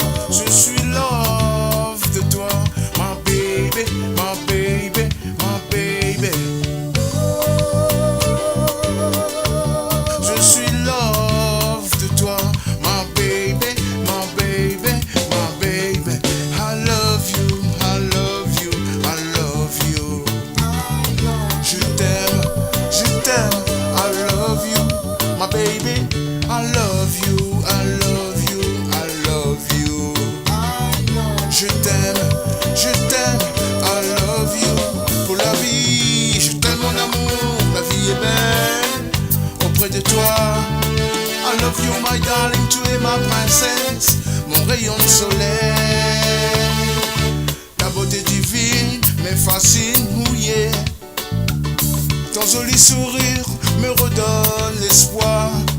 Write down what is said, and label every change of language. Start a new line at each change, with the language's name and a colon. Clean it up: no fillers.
French: Je suis love de toi,
English: my baby, my baby, my baby.
French: Je suis love de toi,
English: my baby, my baby, my baby. I love you, I love you, I love you.
French: Je t'aime,
English: I love you, my baby. I love you, I love you, I love you.
French: Je t'aime,
English: I love you.
French: Pour la vie, je t'aime mon amour, la vie est belle auprès de toi.
English: I love you my darling,
French: tu es ma princesse, mon rayon de soleil. Ta beauté divine me fascine, mouillée. Ton joli sourire me redonne l'espoir.